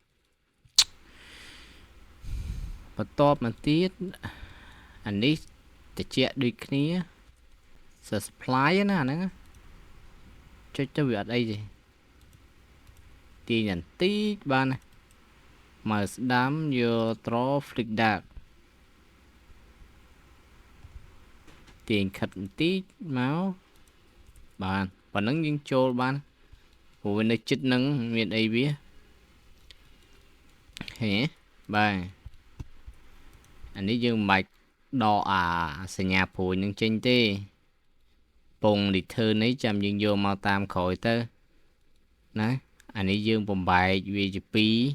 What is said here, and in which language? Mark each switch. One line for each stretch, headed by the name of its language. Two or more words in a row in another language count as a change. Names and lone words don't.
Khmer: បន្ទាប់មកទៀតអានេះតិចដូចគ្នា supply ណាអាហ្នឹងចុចទៅវាអត់អីទេទាញបន្តិចបានណាមកស្ដាំយក
English: draw flick dark
Khmer: ទាញខិតបន្តិចមកបានប៉ុណ្ណឹងយើងចូលបានព្រោះវានៅចិត្តនឹងមានអីវាហេបាទអានេះយើងមិនបាច់ដកអាសញ្ញាព្រួយនឹងចេញទេពង return នេះចាំយើងយកមកតាមក្រោយទៅណាអានេះយើងបំបែកវាជា2